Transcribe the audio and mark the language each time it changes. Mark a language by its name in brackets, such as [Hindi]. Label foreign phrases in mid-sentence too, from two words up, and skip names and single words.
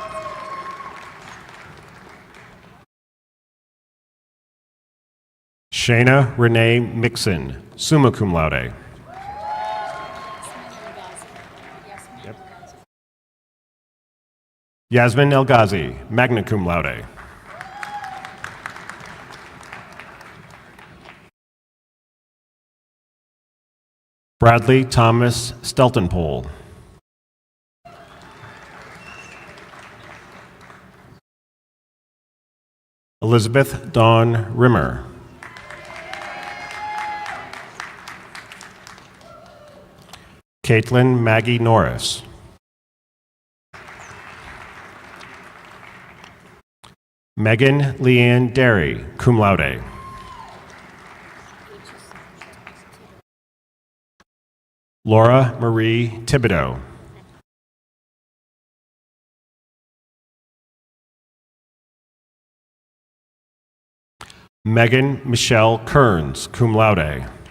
[English] Shayna Renee Mixon, [Latin] summa cum laude. [English] Yep. Yasmin El Ghazi, [Latin] magna cum laude. [English] Bradley Thomas Steltenpole. Elizabeth Dawn Rimmer. Caitlin Maggie Norris. Megan Leanne Derry, [Latin] cum laude. [English] Laura Marie Thibodeau. Megan Michelle Kearns, [Latin] cum laude.